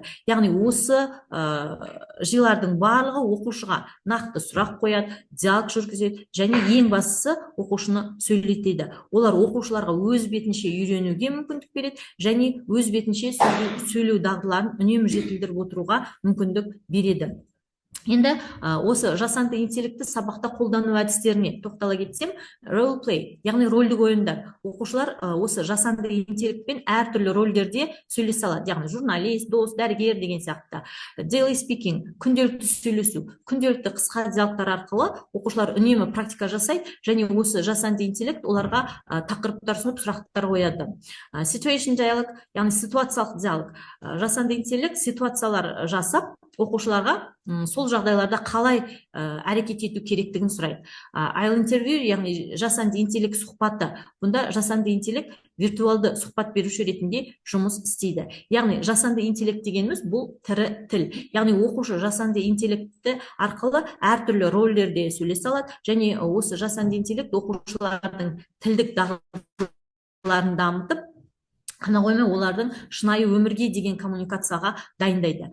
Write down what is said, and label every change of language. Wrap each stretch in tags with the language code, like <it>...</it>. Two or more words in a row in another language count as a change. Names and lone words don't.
<kk>Яғни осы жайлардың барлығы оқушыға нақты сұрақ қояды, диалог жүргізеді және ең бастысы оқушыны сөйлетеді. Олар оқушыларға өз бетінше үйренуге мүмкіндік береді және өз бетінше сөйлеу дағдыларын үнемі жетілдіріп отыруға мүмкіндік береді. Енді осы жасанды интеллектті сабақта қолдану әдістеріне тоқтала кетсем,</kk> <en>role play,</en> <kk>яғни рөлдік ойындар. Оқушылар осы жасанды интеллектпен әртүрлі рөлдерде сөйлесе алады. Яғни журналист, дос, дәрігер деген сияқты.</kk> <en>Daily speaking,</en> <kk>күнделікті сөйлесу, күнделікті қысқа диалогтар арқылы оқушылар үнемі практика жасайды және осы жасанды интеллект оларға тақырыптар ұсынып сұрақтар қояды.</kk> <en>Situation dialogue,</en> <kk>яғни ситуациялық диалог. Жасанды интеллект ситуациялар жасап, оқушыларға сол жағдайларда қалай әрекет ету керектігін сұрайды.</kk> <en>I'll interview,</en> <kk>яғни жасанды интеллект сұхбаты. Бұнда жасанды интеллект виртуалды сұхбат беруші ретінде жұмыс істейді. Яғни жасанды интеллект дегеніміз бұл тірі тіл. Яғни оқушы жасанды интеллекті арқылы әртүрлі рөлдерде сөйлесе алады және осы жасанды интеллект оқушылардың тілдік дағдыларын дамытып, қана қоймай олардың шынайы өмірге деген коммуникацияға дайындайды.</kk>